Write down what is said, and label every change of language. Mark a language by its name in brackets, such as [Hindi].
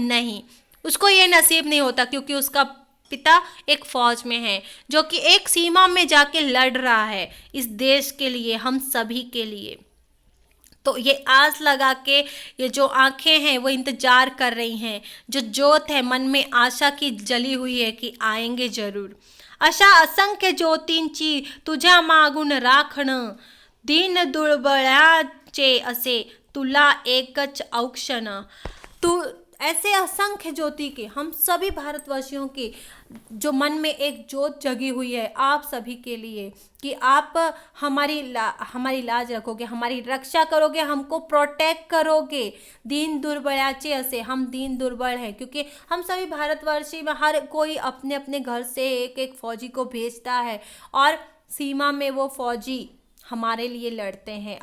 [Hindi] नहीं, उसको ये नसीब नहीं होता, क्योंकि उसका पिता एक फौज में है, जो कि एक सीमा में जाके लड़ रहा है इस देश के लिए, हम सभी के लिए। तो ये आस लगा के, ये जो आंखें हैं वो इंतजार कर रही हैं, जो ज्योत है मन में आशा की जली हुई है कि आएंगे जरूर। [Marathi] अशा असंख्य ज्योतींची तुझ्या मागून राखण, दीन दुर्बळाचे असे तुला एकच औक्षण। [Hindi] तू ऐसे असंख्य ज्योति के, हम सभी भारतवासियों की जो मन में एक ज्योत जगी हुई है आप सभी के लिए, कि आप हमारी लाज रखोगे, हमारी रक्षा करोगे, हमको प्रोटेक्ट करोगे। [Marathi] दीन दुर्बलाचे असे, [Hindi] हम दीन दुर्बल हैं, क्योंकि हम सभी भारतवर्षी में हर कोई अपने अपने घर से एक एक फौजी को भेजता है, और सीमा में वो फौजी हमारे लिए लड़ते हैं।